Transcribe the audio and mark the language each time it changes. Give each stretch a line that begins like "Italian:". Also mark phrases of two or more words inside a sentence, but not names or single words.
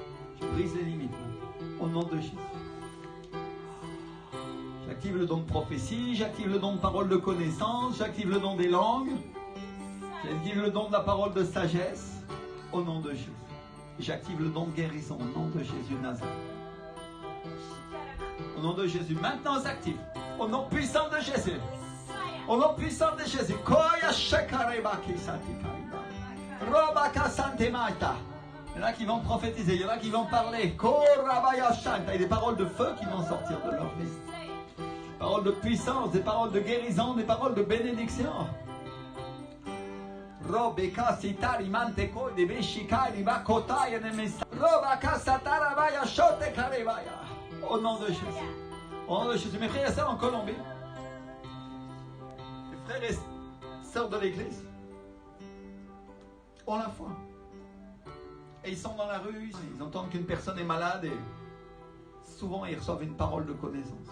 French: Je brise les limites, au nom de Jésus. J'active le don de prophétie, j'active le don de parole de connaissance, j'active le don des langues, j'active le don de la parole de sagesse, au nom de Jésus. J'active le don de guérison, au nom de Jésus Nazareth. Au nom de Jésus. Maintenant, s'active. Au nom puissant de Jésus. Au nom puissant de Jésus. Koya shekareba kisatikariba. Robaka santemaita. Il y en a qui vont prophétiser, il y en a qui vont parler. Korabaya shanta. Et des paroles de feu qui vont sortir de leur vie. Des paroles de puissance, des paroles de guérison, des paroles de bénédiction. Robeka sitari manteko de beshikari bakotaya nemesa. Robaka satarabaya shote karebaya. Au nom de Jésus. Au nom de Jésus. Mes frères et sœurs en Colombie. Les frères et sœurs de l'église ont la foi. Et ils sont dans la rue, ils entendent qu'une personne est malade et souvent ils reçoivent une parole de connaissance.